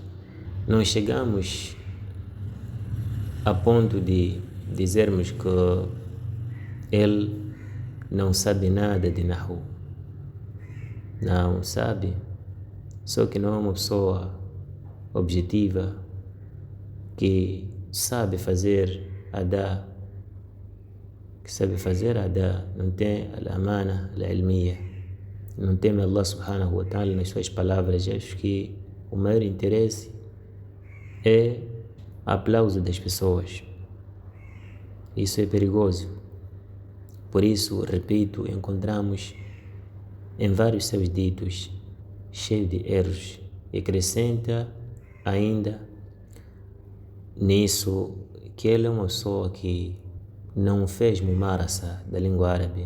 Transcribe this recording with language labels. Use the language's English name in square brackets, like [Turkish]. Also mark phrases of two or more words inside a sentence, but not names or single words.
[Portuguese] Não chegamos a ponto de dizermos que ele não sabe nada de Nahu. Não sabe, só que não é uma pessoa objetiva que sabe fazer adá, não tem [Arabic] الأمانة العلمية, [Portuguese] não teme [Arabic] الله سبحانه وتعالى [Portuguese] nas suas palavras. Acho que o maior interesse é o aplauso das pessoas. Isso é perigoso. Por isso, repito, encontramos em vários seus ditos cheio de erros, e acrescenta ainda nisso que ele é uma pessoa que não fez mumarasa da língua árabe.